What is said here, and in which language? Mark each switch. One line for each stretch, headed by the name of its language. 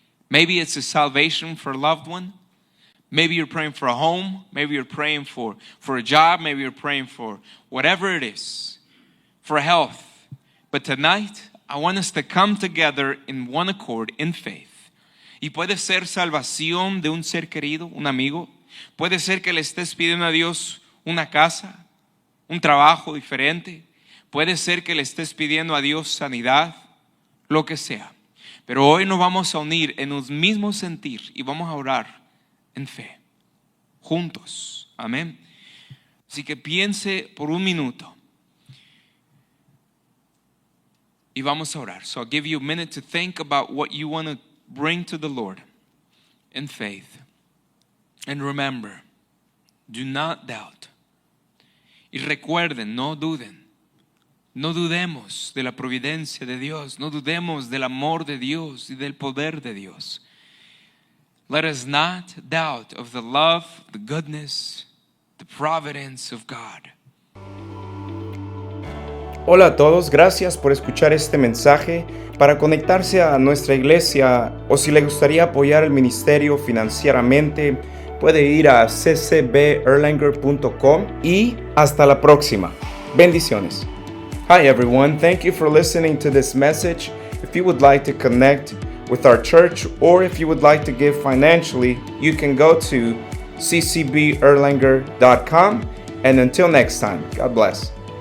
English: Maybe it's a salvation for a loved one. Maybe you're praying for a home. Maybe you're praying for a job. Maybe you're praying for whatever it is, for health. But tonight, I want us to come together in one accord, in faith.
Spanish: Y puede ser salvación de un ser querido, un amigo. Puede ser que le estés pidiendo a Dios una casa, un trabajo diferente. Puede ser que le estés pidiendo a Dios sanidad, lo que sea. Pero hoy nos vamos a unir en un mismo sentir y vamos a orar en fe, juntos. Amén. Así que piense por un minuto y vamos a orar.
English: So I'll give you a minute to think about what you want to bring to the Lord in faith. And remember, do not doubt.
Spanish: Y recuerden, no duden. No dudemos de la providencia de Dios. No dudemos del amor de Dios y del poder de Dios.
English: Let us not doubt of the love, the goodness, the providence of God.
Spanish: Hola a todos, gracias por escuchar este mensaje. Para conectarse a nuestra iglesia o si le gustaría apoyar el ministerio financieramente, puede ir a ccberlanger.com y hasta la próxima. Bendiciones.
English: Hi everyone, thank you for listening to this message. If you would like to connect with our church or if you would like to give financially, you can go to ccberlanger.com. And until next time, God bless.